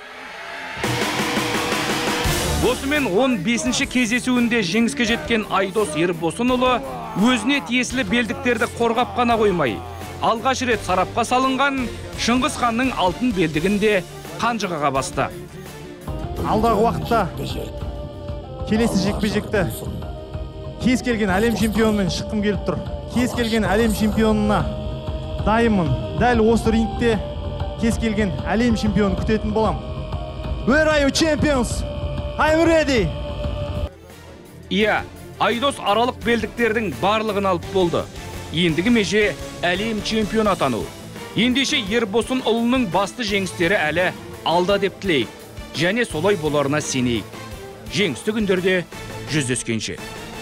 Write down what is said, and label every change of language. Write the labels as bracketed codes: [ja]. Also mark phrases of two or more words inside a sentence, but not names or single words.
[kk] Осымен 15-ші кездесуінде жеңіске жеткен Айдос Ербосынұлы өзіне тиесілі белдіктерді қорғап қана қоймай, алғаш рет сарапқа салынған Шыңғысханның алтын белдігінде қанжығаға басты. Алдағы уақытта келесі жекпе-жекті кез келген әлем чемпионымен шыққым келіп тұр. Кез келген әлем чемпионына дайынмын. Дәл осы рингте кез келген әлем чемпионын күтетін болам. [en] Where are you champions? I'm ready. [kk] Иә, Айдос аралық белдіктердің барлығын алып болды. Ендігі меже әлем чемпион атану. Ендеше Ербосын ұлының басты жеңістері әлі алда деп тілейік. Және солай боларына сенейік. Жеңісті күндерде жүздескенше.